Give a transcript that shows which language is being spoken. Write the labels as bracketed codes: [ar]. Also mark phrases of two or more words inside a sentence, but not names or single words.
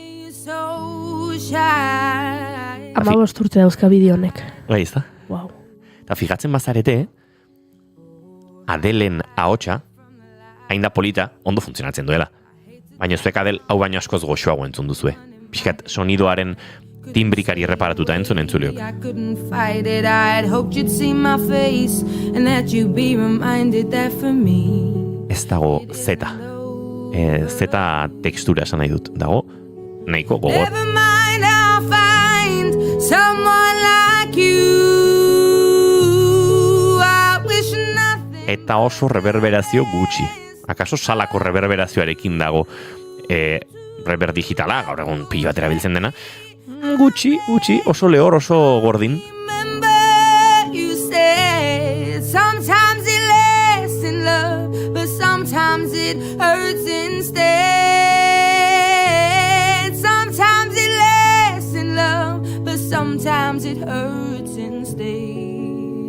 [eu] 15 urte dauzka bideo honek. Bai, ez da? Wow. Eta fijatzen bazarete, Adelen ahotsa, hain da polita, ondo funtzionatzen duela. Baina zuek Adel hau baino askoz goxoago entzun duzue. Pixkat sonidoaren timbrikari reparatuta entzuleok. [en] I couldn't fight it. I'd hoped you'd see my face and that you'd be reminded that for me. [eu] Ez dago zeta. Zeta tekstura esan nahi dut. Dago nahiko gogor. [en] Never mind, I'll find someone like you. I wish nothing. [eu] Eta oso reverberazio gutxi. Akaso salako reverberazioarekin dago rever digitala, gaur egun pilo bat erabiltzen dena. Gutxi, oso lehor, oso gordin. [en] You said sometimes it lasts in love, but sometimes it hurts instead. Sometimes it lasts in love, but sometimes it hurts instead.